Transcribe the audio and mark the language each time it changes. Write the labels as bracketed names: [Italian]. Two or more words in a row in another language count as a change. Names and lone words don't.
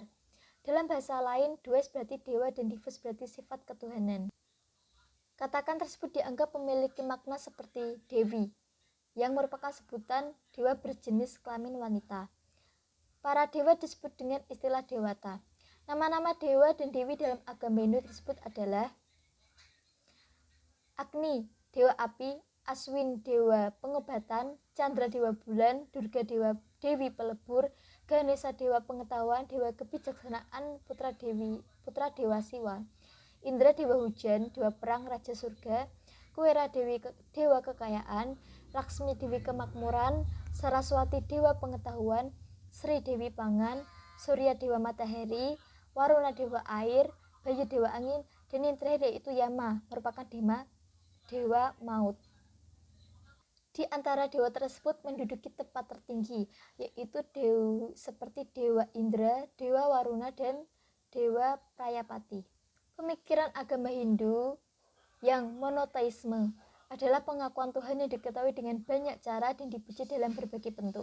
[Indonesian] Dalam bahasa lain, Dwes berarti dewa dan Divus berarti sifat ketuhanan. Katakan tersebut dianggap memiliki makna seperti Dewi, yang merupakan sebutan dewa berjenis kelamin wanita. Para dewa disebut dengan istilah dewata. Nama-nama dewa dan dewi dalam agama Hindu tersebut adalah Agni, dewa api, Aswin, dewa pengobatan, Chandra, dewa bulan, Durga, dewi pelebur, Ganesha, dewa pengetahuan, dewa kebijaksanaan, putra dewa Siwa, Indra, dewa hujan, dewa perang, raja surga, Kuwera, dewa kekayaan, Laksmi, dewi kemakmuran, Saraswati, dewa pengetahuan, Sri, dewi pangan, Surya, dewa matahari, Waruna, dewa air, Bayu, dewa angin, dan yang terakhir yaitu Yama, merupakan dewa maut. Di antara dewa tersebut menduduki tempat tertinggi, yaitu seperti Dewa Indra, Dewa Waruna, dan Dewa Prayapati. Pemikiran agama Hindu yang monoteisme adalah pengakuan Tuhan yang diketahui dengan banyak cara dan dipuji dalam berbagai bentuk.